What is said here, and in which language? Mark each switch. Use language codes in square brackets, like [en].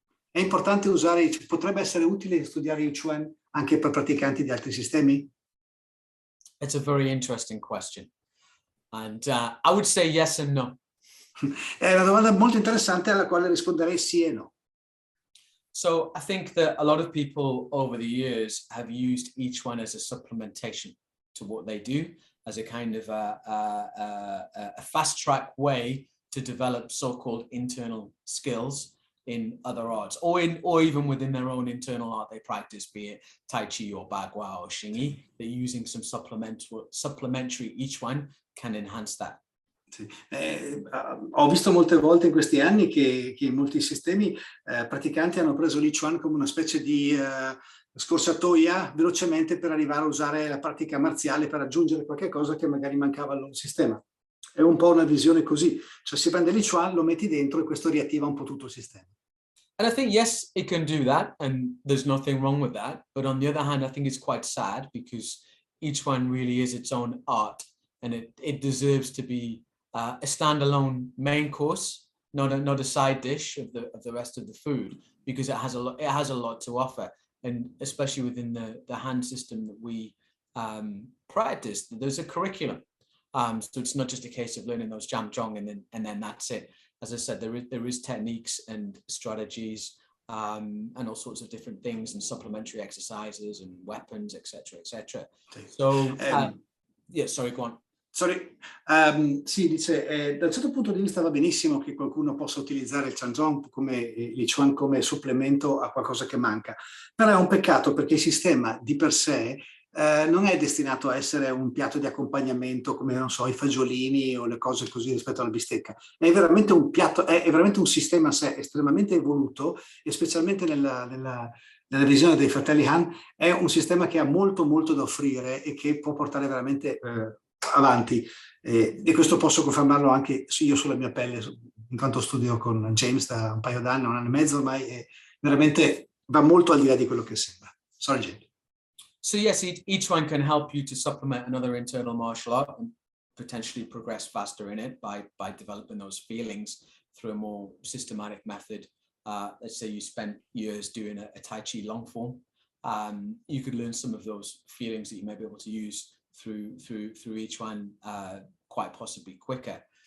[it] È importante usare, potrebbe essere utile studiare each one anche per praticanti di altri sistemi? [en] It's a very interesting question. And I would say yes and no. [it] È una domanda molto interessante alla quale risponderei sì e no. [en] So I think that a lot of people over the years have used each one as a supplementation to what they do, as a kind of a fast track way to develop so-called internal skills in other arts, or even within their own internal art they practice, be it Tai Chi or Bagua or Xingyi. They're using some supplementary, each one can enhance that. [it] Sì. Ho visto molte volte in questi anni che in molti sistemi praticanti hanno preso l'I Chuan come una specie di scorciatoia velocemente per arrivare a usare la pratica marziale per aggiungere qualche cosa che magari mancava al loro sistema. È un po' una visione così, cioè si prende l'I Chuan, lo metti dentro e questo riattiva un po' tutto il sistema. [en] And I think, yes, it can do that, and there's nothing wrong with that. But on the other hand, I think it's quite sad because each one really is its own art, and it deserves to be a standalone main course, not a side dish of the rest of the food, because it has a lot to offer, and especially within the hand system that we practice, there's a curriculum. So it's not just a case of learning those Jam Jong and then that's it. As I said, there is techniques and strategies and all sorts of different things and supplementary exercises and weapons, etc., etc. So yeah, sorry, go on. Sorry. [it] Sì, dice, da un certo punto di vista va benissimo che qualcuno possa utilizzare il Chanjong come l'I Chuan come supplemento a qualcosa che manca, però è un peccato perché il sistema di per sé non è destinato a essere un piatto di accompagnamento come, non so, i fagiolini o le cose così rispetto alla bistecca. È veramente un piatto, è veramente un sistema a sé estremamente evoluto, e specialmente nella visione dei fratelli Han è un sistema che ha molto molto da offrire e che può portare veramente avanti, e questo posso confermarlo anche io sulla mia pelle, in quanto studio con James da un paio d'anni, un anno e mezzo ormai, e veramente va molto al di là di quello che sembra. [en] Sorry, James. So yes, each one can help you to supplement another internal martial art and potentially progress faster in it by developing those feelings through a more systematic method. Let's say you spent years doing a Tai Chi long form. You could learn some of those feelings that you may be able to use through each one quite possibly quicker.